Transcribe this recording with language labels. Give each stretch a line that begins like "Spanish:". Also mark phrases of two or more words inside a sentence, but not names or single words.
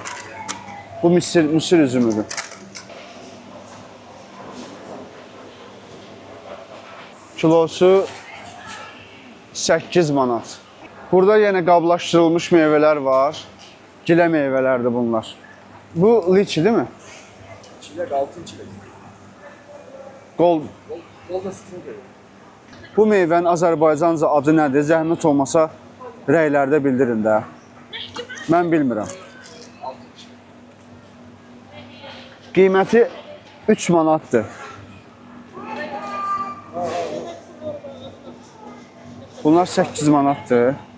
Azerbaijani: Bu mısır üzümüdür. Kilosu 8 manat. Burada yenə qablaşdırılmış meyvələr var. Gilə meyvələrdir bunlar.
Turkish: Bu liçi değil mi? Çilek, altın çilek.
English: Gold. Golden strawberry.
Azerbaijani: Bu meyvənin Azərbaycanca adı nədir? Zəhmət olmasa rəylərdə bildirin də. Mən bilmirəm. Qiyməti 3 manatdır. Bunlar 8 manatdır.